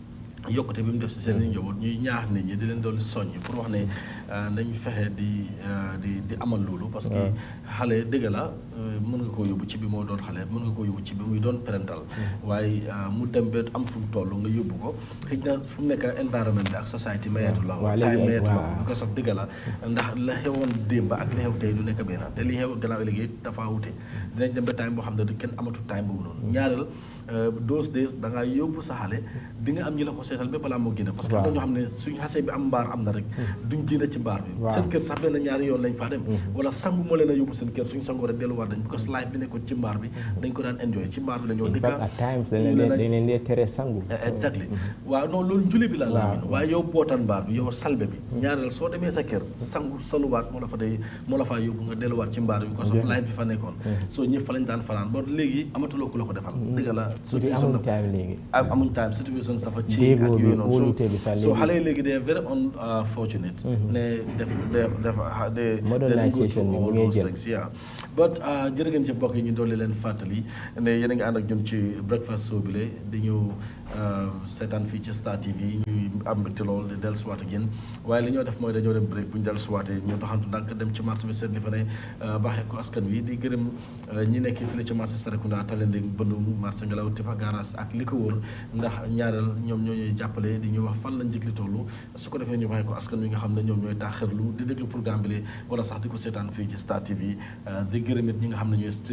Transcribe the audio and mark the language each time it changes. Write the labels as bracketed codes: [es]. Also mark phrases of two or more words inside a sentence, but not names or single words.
[wo] gis nañ yokkute bi mu def si seen i njaboot ñuy ñaax nit ñi di leen doon soññ pour wax ne nañ fexe di amal loolu [fr] parce que [wo] xale dëgg la mën nga koo yóbbu ci bi moo doon xale mën nga koo yóbbu ci bi muy doon parental waaye mu dem ba am fu mu toll nga yóbbu ko xëy na fu mu nekk environnement bi ak society mayeetu la time mayeetu la [en] because of [wo] dëgg la ndax la xewoon démb ak li xew tey du nekk benn te li xew gannaaw ëllëg dafa wute dinañ dem ba time boo xam ne kenn amatu time boobu noonu ñaareel [en] those days [wo] da ngaa yóbbu sa xale di nga am ñi la ko seetal ba balaa moo génne [fr] parce que [wo] am na ñoo xam ne suñ xasee bi am mbaar am na rek duñ génne ci mbaar bi seen kër sax benn ñaari yoon lañ faa dem wala sangu moo leen a yóbbu seen kër suñ sangoo rek delluwaat dañ [en] because life [wo] bi nekkoon ci mbaar bi dañ ko daan enjoy ci mbaar bi la ñoo dëkka [en] at times [wo] dañ leen dee tere sangu exactly waaw non loolu njuli bi la laamin waaye yow bootaan mbaar bi yow salbe bi ñaareel soo demee sa kër sangu saluwaat moo la faa yóbbu nga delluwaat ci mbaar bi [en] because of life [wo] bi fa nekkoon soo ñëpp fa lañ daan fanaan ba léegi amatuloo ku la ko defal dëgg la amuñ [en] time situation [wo] dafa ci ak yooyu noonu so xale yi léegi de [en] very unfortunate [wo] ne def modernisation bi mu ngi jël but jërë ngeen ci mbokk yi ñu dolli leen fàttali ne yéen a ngi ànd ak ñun ci [en] breakfast show [wo] bi le di ñëw seetaan fii ci Star TV ñuy am mbégte lool di dellusiwaat ak yéen waaye li ñoo def mooy dañoo dem break bu ñu dellusiwaatee ñu doxantu nag dem ci marché bi seet li fa ne baaxee ko askan wi di gërëm ñi nekk fii la ci marché Sarekunda Talending Bandung marché Ngelaw Tifa Garas ak li ko wër ndax ñaareel ñoom ñoo ñuy jàppale di ñu wax fan la njëg li toll su ko defee ñu baaxee ko askan wi nga xam ne ñoom ñooy taaxirlu di déglu programme bi wala sax di ko seetaan fii ci Star TV di gërëm it ñi nga xam ne ñooy stream